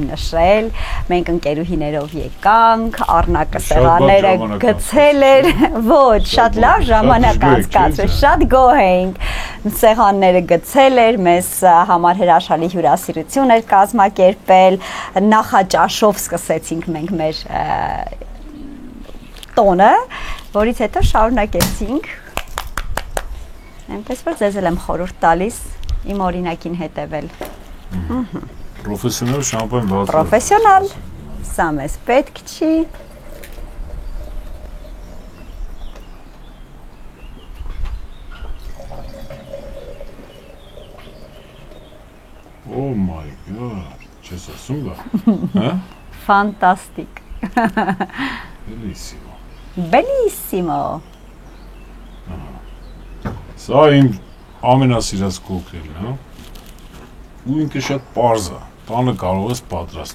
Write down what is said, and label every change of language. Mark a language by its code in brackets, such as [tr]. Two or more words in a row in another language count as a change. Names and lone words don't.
[hy] նշել, մենք ընկերուհիներով եկանք, Առնակը սեղանները գցել էր, ոչ, շատ լավ ժամանակ անցկացրել, շատ գոհ էինք, սեղանները գցել էր, մեզ համար հրաշալի հյուրասիրություն էր կազմակերպել, նախաճաշով սկսեցինք մենք մեր տոնը, որից հետո շարունակեցինք։ Այնպես որ ձեզ եմ խորհուրդ տալիս իմ օրինակին հետևել։ Պրոֆեսիոնալ շամպայն բացել։ Պրոֆեսիոնալ։ Սա մեզ պետք չի։ [en] Oh my god, [hy] չես ասում բա, հա? Ֆանտաստիկ։ Բելիսիմո։ Բելիսիմո։ Սա իմ ամենասիրած կոկտեյլն է, ու ինքը շատ պարզ է, տանը կարող ես պատրաստել։